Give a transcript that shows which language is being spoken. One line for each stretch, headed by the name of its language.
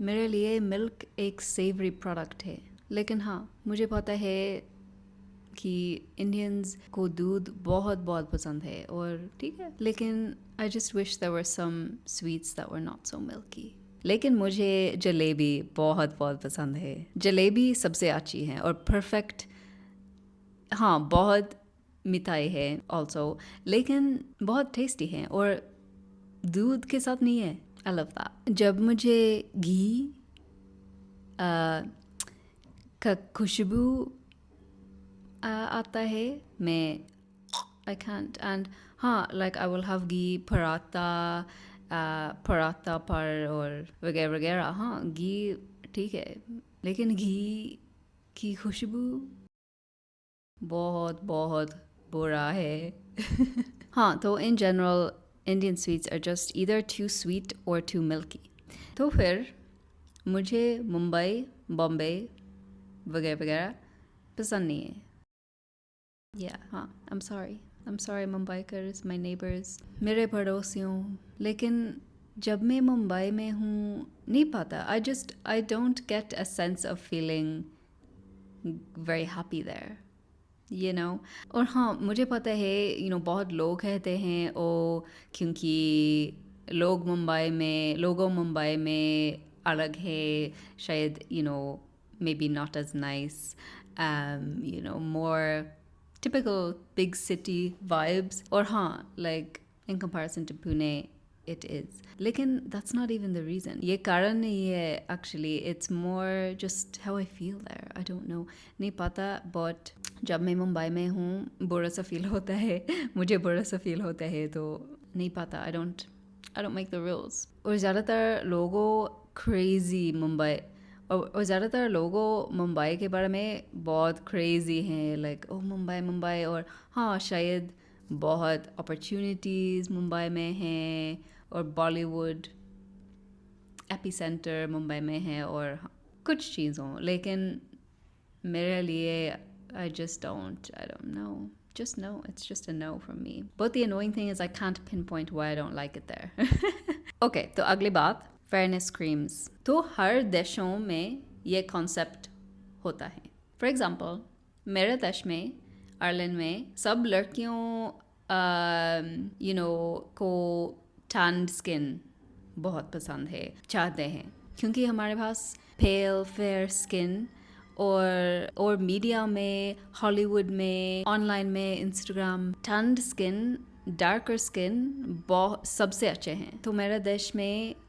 Hindi: मेरे लिए मिल्क एक सेवरी प्रोडक्ट है. लेकिन हाँ मुझे पता है कि इंडियंस को दूध बहुत पसंद है और ठीक है.
English: लेकिन I just wish there were some sweets that were not so milky.
Hindi: लेकिन मुझे जलेबी बहुत पसंद है. जलेबी सबसे अच्छी है और परफेक्ट. हाँ बहुत मिठाई है also, लेकिन बहुत टेस्टी है और दूध के साथ नहीं है.
English: I love that.
Hindi: जब मुझे घी का खुशबू आता है मैं
English: I can't.
Hindi: And हाँ
English: like I will have
Hindi: घी पराठा पर और वगैरह. हाँ घी ठीक है लेकिन घी की खुशबू बहुत बुरा है.
English: हाँ तो in general Indian sweets are just either too sweet or too milky.
Hindi: तो फिर मुझे मुंबई बॉम्बे वगैरह पसंद नहीं है.
English: हाँ I'm sorry Mumbaikars, my neighbors,
Hindi: मेरे पड़ोसियों. लेकिन जब मैं मुंबई में हूँ नहीं पता.
English: I don't get a sense of feeling very happy there. You know.
Hindi: और हाँ मुझे पता है बहुत लोग कहते हैं क्योंकि लोगों मुंबई में अलग है शायद.
English: Maybe not as nice. More typical big city vibes. और हाँ like in comparison to Pune it is. लेकिन that's not even the reason.
Hindi: ये कारण नहीं है actually.
English: It's more just how I feel there. I don't know.
Hindi: नहीं पता. But जब मैं मुंबई में हूँ बुरा सा फील होता है. मुझे बुरा सा फील होता है तो नहीं पता.
English: I don't make the rules.
Hindi: और ज़्यादातर लोगों crazy मुंबई और ज़्यादातर लोगों मुंबई के बारे में बहुत crazy हैं. Like मुंबई और हाँ शायद बहुत opportunities मुंबई में हैं और बॉलीवुड एपिसेंटर मुंबई में है और कुछ चीज़ों. लेकिन मेरे लिए
English: I don't know. Just no. It's just a no from me. But the annoying thing is I can't pinpoint why I don't like it there.
Hindi: Okay, तो अगली बात fairness creams. तो हर देशों में ये concept होता है. For example, मेरे देश में आयरलैंड में सब लड़कियों को tanned skin बहुत पसंद है, चाहते हैं क्योंकि हमारे पास pale fair skin और मीडिया में, हॉलीवुड में, ऑनलाइन में, इंस्टाग्राम, टैन्ड स्किन, डार्कर स्किन सबसे अच्छे हैं. तो मेरे देश में